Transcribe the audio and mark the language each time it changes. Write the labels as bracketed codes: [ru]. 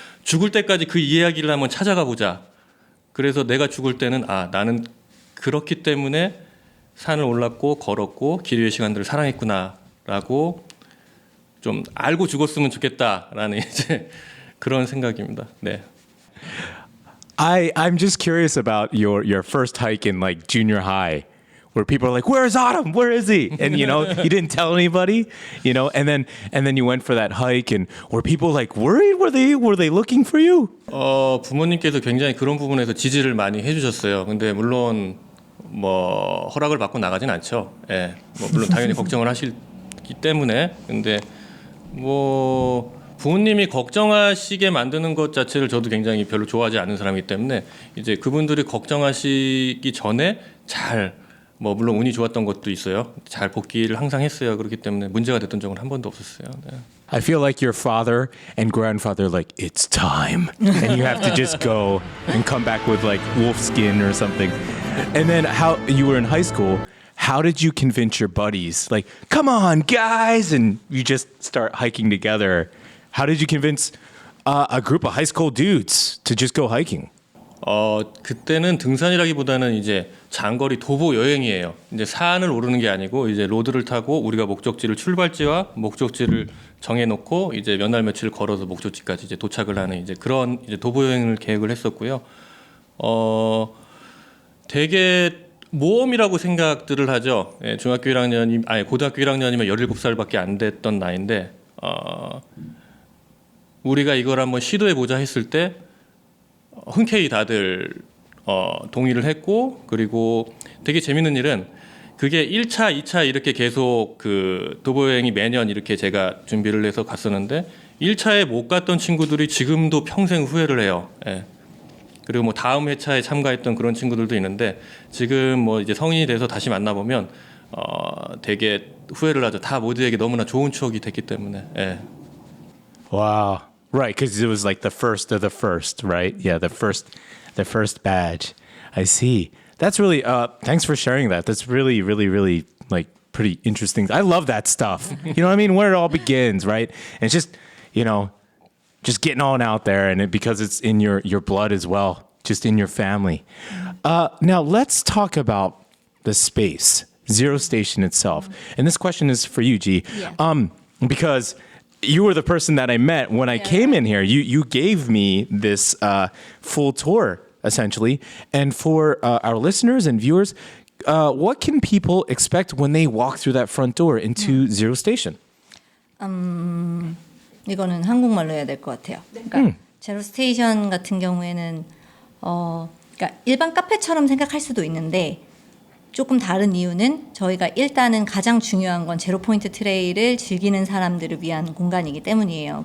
[ko] 죽을 때까지 그 이야기를 한번 찾아가 보자. 그래서 내가 죽을 때는 나는 그렇기 때문에 산을 올랐고 걸었고 길 위의 시간들을 사랑했구나라고 좀 알고 죽었으면 좋겠다라는 이제 그런 생각입니다. 네. [en] I'm just curious about your first hike in like junior high, where people are like, "Where's Autumn? Where is he?" And you didn't tell anybody, and then you went for that hike, and were people like worried? Were they looking for you? [ko] 부모님께서 굉장히 그런 부분에서 지지를 많이 해주셨어요. 근데 물론 뭐 허락을 받고 나가진 않죠. 예, 뭐 물론 당연히 걱정을 하시기 때문에 근데 뭐. 부모님이 걱정하시게 만드는 것 자체를 저도 굉장히 별로 좋아하지 않는 사람이기 때문에 이제 그분들이 걱정하시기 전에 잘 뭐 물론 운이 좋았던 것도 있어요. 잘 복귀를 항상 했어요. 그렇기 때문에 문제가 됐던 적은 한 번도 없었어요. 네. [en] I feel like your father and grandfather like it's time, and you have to just go and come back with like wolf skin or something. And then how you were in high school. How did you convince your buddies? Like, come on, guys, and you just start hiking together. How did you convince a group of high school dudes to just go hiking? [ko] 그때는 등산이라기보다는 이제 장거리 도보 여행이에요. 이제 산을 오르는 게 아니고 이제 로드를 타고 우리가 목적지를 출발지와 목적지를 정해놓고 이제 몇 날 며칠 걸어서 목적지까지 이제 도착을 하는 이제 그런 이제 도보 여행을 계획을 했었고요. 되게 모험이라고 생각들을 하죠. 예, 고등학교 1학년이면 17살밖에 안 됐던 나이인데 우리가 이걸 한번 시도해보자 했을 때 흔쾌히 다들 동의를 했고 그리고 되게 재밌는 일은 그게 1차, 2차 이렇게 계속 그 도보여행이 매년 이렇게 제가 준비를 해서 갔었는데 1차에 못 갔던 친구들이 지금도 평생 후회를 해요. 예. 그리고 뭐 다음 회차에 참가했던 그런 친구들도 있는데 지금 뭐 이제 성인이 돼서 다시 만나보면 되게 후회를 하죠. 다 모두에게 너무나 좋은 추억이 됐기 때문에. 예. [en] Wow. Right, because it was like the first of the first, right? Yeah, the first badge. I see. That's really. Thanks for sharing that. That's really, really, really like pretty interesting. I love that stuff. You know what I mean? Where it all begins, right? And it's just, just getting on out there, and because it's in your blood as well, just in your family. Now let's talk about the space, Zero Station itself. And this question is for you, G. Yeah. Because you were the person that I met when I came in here. You gave me this full tour, essentially. And for our listeners and viewers, what can people expect when they walk through that front door into Zero Station? [ko] 이거는 한국말로 해야 될 것 같아요. 그러니까 제로 스테이션 같은 경우에는 그러니까 일반 카페처럼 생각할 수도 있는데 조금 다른 이유는 저희가 일단은 가장 중요한 건 제로 포인트 트레일을 즐기는 사람들을 위한 공간이기 때문이에요.